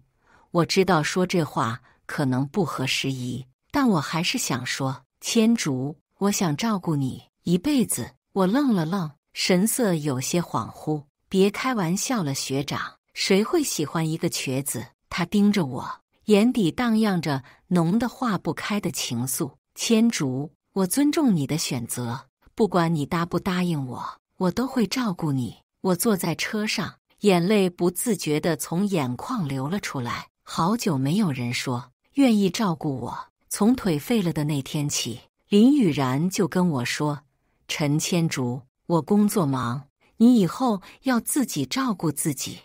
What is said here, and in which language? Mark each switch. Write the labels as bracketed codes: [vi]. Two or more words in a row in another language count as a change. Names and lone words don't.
[zh] 我知道說這話可能不合時宜，但我還是想說，千竹，我想照顧你一輩子。我愣了愣，神色有些恍惚。別開玩笑了，學長，誰會喜歡一個瘸子？他盯着我，眼底蕩漾着濃得化不開的情愫。千竹，我尊重你的選擇，不管你答不答應我，我都會照顧你。我坐在車上，眼淚不自覺地從眼眶流了出來。好久沒有人說願意照顧我。從腿廢了的那天起，林雨然就跟我說，陳千竹，我工作忙，你以後要自己照顧自己。